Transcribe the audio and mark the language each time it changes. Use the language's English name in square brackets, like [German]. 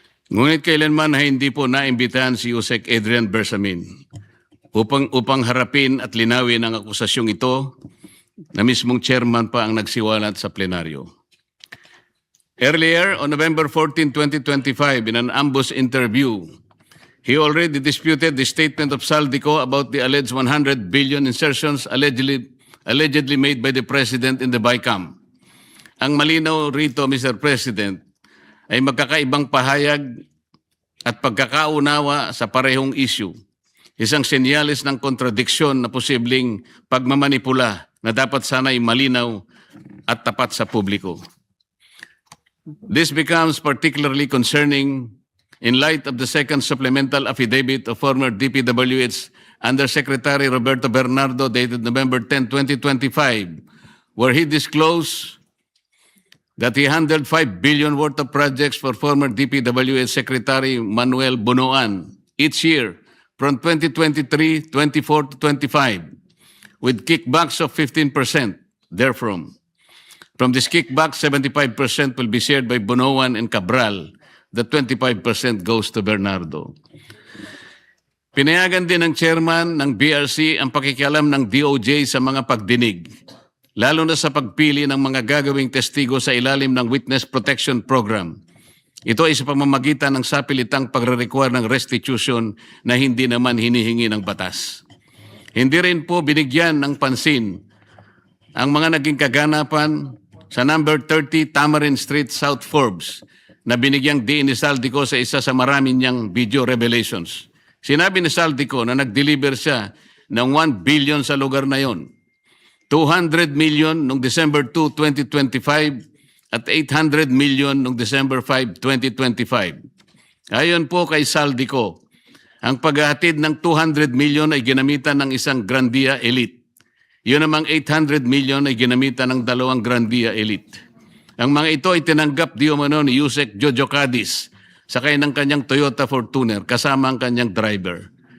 [Filipino] Ngunit kailanman ay hindi po naimbitahan si Yusek Adrian Bersamin upang harapin at linawin ang akusasyong ito na mismong chairman pa ang nagsiwalat sa plenaryo. [English] Earlier, on November 14, 2025, in an ambush interview, he already disputed the statement of Saldico about the alleged 100 billion insertions allegedly made by the President in the BICAM. [Filipino] Ang malinaw rito, Mr. President, ay magkakaibang pahayag at pagkakaunawa sa parehong issue. Isang senyalis ng kontradiksyon na posibleng pagmamanipula na dapat sana'y malinaw at tapat sa publiko. [English] This becomes particularly concerning in light of the second supplemental affidavit of former DPWH Undersecretary Roberto Bernardo dated November 10, 2025, where he disclosed that he handled 5 billion worth of projects for former DPWH Secretary Manuel Bunoan each year from 2023, 24 to 25, with kickbacks of 15% therefrom. From this kickback, 75% will be shared by Bunoan and Cabral. The 25% goes to Bernardo. [Filipino] Pinayagan din ng chairman ng BRC ang pakikialam ng DOJ sa mga pagdinig, lalo na sa pagpili ng mga gagawing testigo sa ilalim ng Witness Protection Program. Ito ay sa pamamagitan ng sapilitang pagre-require ng restitution na hindi naman hinihingi ng batas. Hindi rin po binigyan ng pansin ang mga naging kaganapan sa number 30 Tamarin Street, South Forbes, na binigyang diin ni Saldico sa isa sa marami niyang video revelations. Sinabi ni Saldico na nag-deliver siya ng 1 billion sa lugar na yon. 200 million noong December 2, 2025 at 800 million noong December 5, 2025. Ayon po kay Saldico, ang paghahatid ng 200 million ay ginamitan ng isang Grandia Elite. Yun namang 800 million ay ginamitan ng dalawang Grandia Elite. Ang mga ito ay tinanggap di umano ni Yusek Jojo Cadiz sakay ng kanyang Toyota Fortuner kasama ang kanyang driver.